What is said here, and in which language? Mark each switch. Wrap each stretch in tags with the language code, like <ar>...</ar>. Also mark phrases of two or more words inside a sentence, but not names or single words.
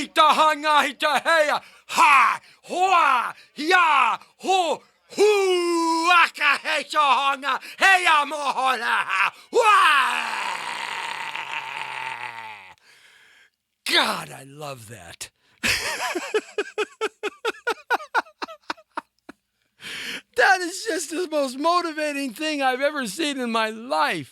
<en>hita hanga hita heya ha hoa ya ho hu aka hey hanga heya mohona God, I love that. That is just the most motivating thing I've ever seen in my life.</en>